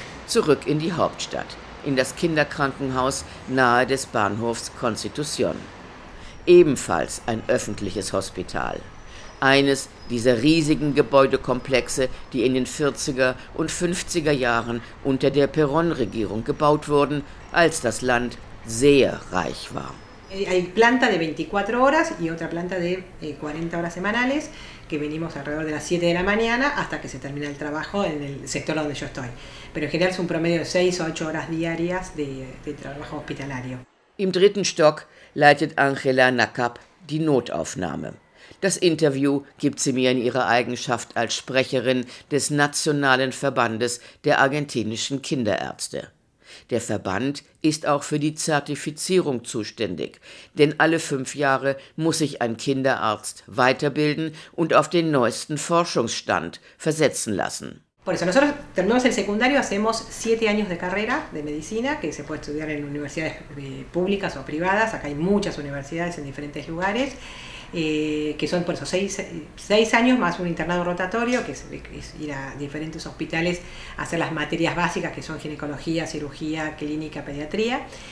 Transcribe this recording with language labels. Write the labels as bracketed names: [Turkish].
[German] Zurück in die Hauptstadt, in das Kinderkrankenhaus nahe des Bahnhofs Constitución. Ebenfalls ein öffentliches Hospital. Eines dieser riesigen Gebäudekomplexe, die in den 40er und 50er Jahren unter der Perón-Regierung gebaut wurden, als das Land sehr reich war. [Spanish] Hay planta de 24 horas y otra planta de 40 horas semanales, que venimos alrededor de las 7 de la mañana hasta que se termina el trabajo en el sector donde yo estoy. Pero en general es un promedio de 6 o 8 horas diarias de trabajo hospitalario. [German] Im 3. Stock leitet Angela Nakap die Notaufnahme. Das Interview gibt sie mir in ihrer Eigenschaft als Sprecherin des Nationalen Verbandes der argentinischen Kinderärzte. Der Verband ist auch für die Zertifizierung zuständig, denn alle 5 Jahre muss sich ein Kinderarzt weiterbilden und auf den neuesten Forschungsstand versetzen lassen. [Spanish] Por eso nosotros terminamos el secundario, hacemos 7 años de carrera de medicina, que se puede estudiar en universidades públicas o privadas. Acá hay muchas universidades en diferentes lugares, que son por eso 6 años más un internado rotatorio, que es ir a diferentes hospitales a hacer las materias básicas, que son ginecología, cirugía, clínica, pediatría.